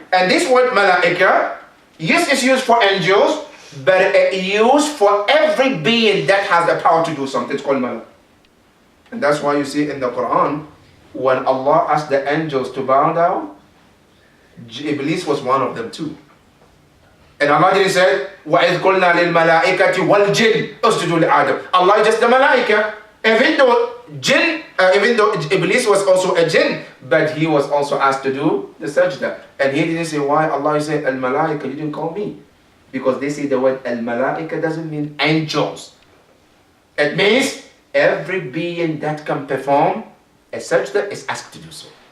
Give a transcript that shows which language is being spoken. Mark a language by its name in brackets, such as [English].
[English] And this word malaika, yes, it's used for angels, but it's used for every being that has the power to do something. It's called malak. And that's why you see in the Quran, when Allah asked the angels to bow down, Iblis was one of them too. And Allah didn't say, [Arabic] وَإِذْ قُلْنَا لِلْمَلَائِكَةِ وَالْجِنِّ أُسْجُدُوا لِآدَمَ. [English] Allah is just the malaika. Even though Iblis was also a jinn, but he was also asked to do the sajda. And he didn't say, why? Allah said, al-malaika, you didn't call me. Because they say the word al-malaika doesn't mean angels. It means every being that can perform a sajda is asked to do so.